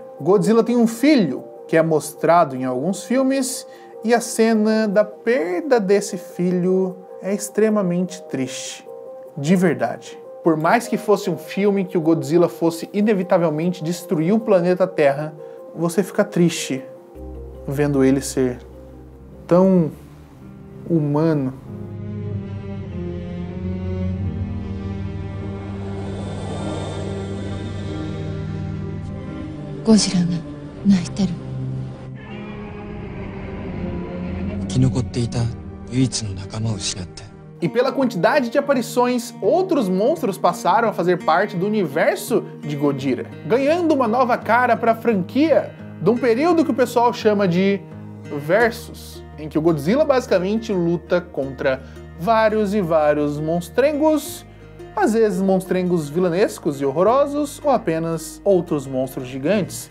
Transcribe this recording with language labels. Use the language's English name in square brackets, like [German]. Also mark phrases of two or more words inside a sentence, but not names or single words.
[Portuguese] Godzilla tem um filho, que é mostrado em alguns filmes, e a cena da perda desse filho é extremamente triste. De verdade. Por mais que fosse um filme que o Godzilla fosse inevitavelmente destruir o planeta Terra, você fica triste vendo ele ser tão humano. [Japanese] Godzillaが泣いてる。生き残っていた唯一の仲間を失って。 [Portuguese] E pela quantidade de aparições, outros monstros passaram a fazer parte do universo de Godzilla, ganhando uma nova cara para a franquia, de um período que o pessoal chama de Versus, em que o Godzilla basicamente luta contra vários e vários monstrengos, às vezes monstrengos vilanescos e horrorosos, ou apenas outros monstros gigantes.